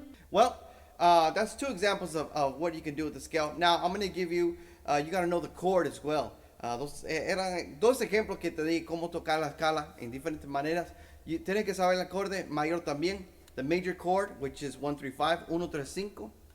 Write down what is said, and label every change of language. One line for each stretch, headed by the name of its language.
English: Well, that's 2 examples of what you can do with the scale. Now I'm going to give you, you got to know the chord as well.
Spanish: Eran 2 ejemplos que te di cómo tocar la escala en diferentes maneras. Tienes que saber el acorde mayor también.
English: The major chord, which is 1, 3, 5, 1, 3, 5.